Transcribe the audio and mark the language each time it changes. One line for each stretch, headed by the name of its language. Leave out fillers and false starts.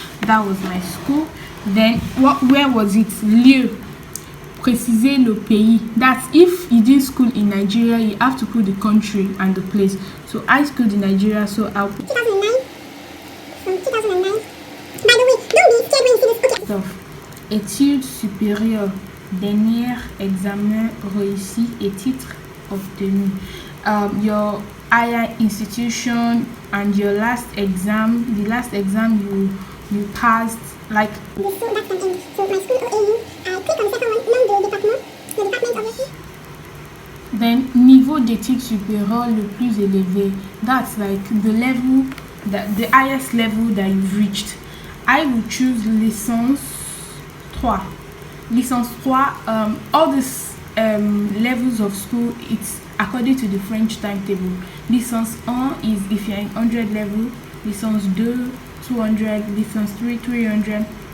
English: That was my school. Then where was it? Lieu.
French: Préciser le pays.
English: That's if you did school in Nigeria, you have to put the country and the place. So I schooled in Nigeria, so I'll put 2009. From 2009. By the way, don't be scared when you see this. Okay.
French: Études supérieures, dernier examen réussi et titre obtenu.
English: Your higher institution and your last exam, the last exam you passed, like. So that's an end. So my school OAU, I click on the second one,
French: nom de département,
English: the department obviously.
French: Then niveau d'études supérieures le plus élevé.
English: That's like the level, the highest level that you've reached. I would choose licence 3. Licence 3, all these levels of school, it's according to the French timetable. Licence 1 is if you're in 100 level, licence 2, 200, licence 3, 300.